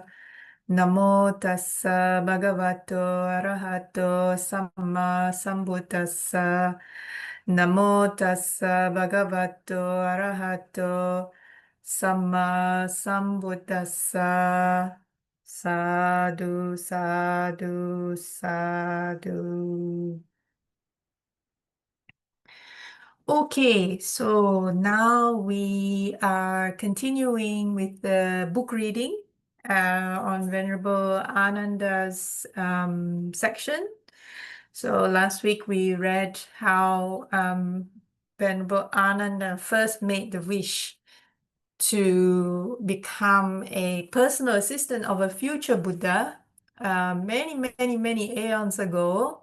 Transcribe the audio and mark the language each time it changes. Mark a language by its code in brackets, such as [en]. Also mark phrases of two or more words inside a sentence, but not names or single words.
[pi] Namo tassa bhagavato arahato samma sambuddhassa. Namo tassa bhagavato arahato samma sambuddhassa. Sadhu, sadhu, sadhu. [en] Okay, so now we are continuing with the book reading on Venerable Ānanda's section. So last week we read how Venerable Ānanda first made the wish to become a personal assistant of a future Buddha many aeons ago.